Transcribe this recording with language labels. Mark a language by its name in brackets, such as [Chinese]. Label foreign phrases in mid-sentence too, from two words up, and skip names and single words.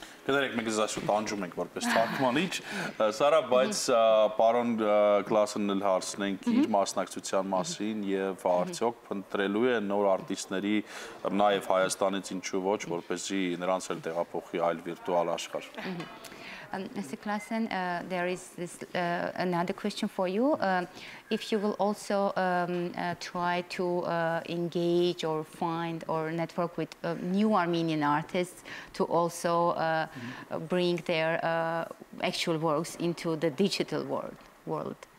[Armenian] Կներեք, մենք այս այսօր տանջում ենք որպես թարգմանիչ, Սառա, բայց պարոն Կլաասենն էլ հարցնենք իր մասնակցության մասին եւ արդյոք փնտրելու է նոր արտիստների նաեւ Հայաստանից ինչու ոչ, որպեսզի նրանց էլ տեղափոխի այլ վիրտուալ աշխարհ։ [English] Mr. Claassen, there is another question for you. If you will also try to engage or find or network with new Armenian artists to also bring their actual works into the digital world.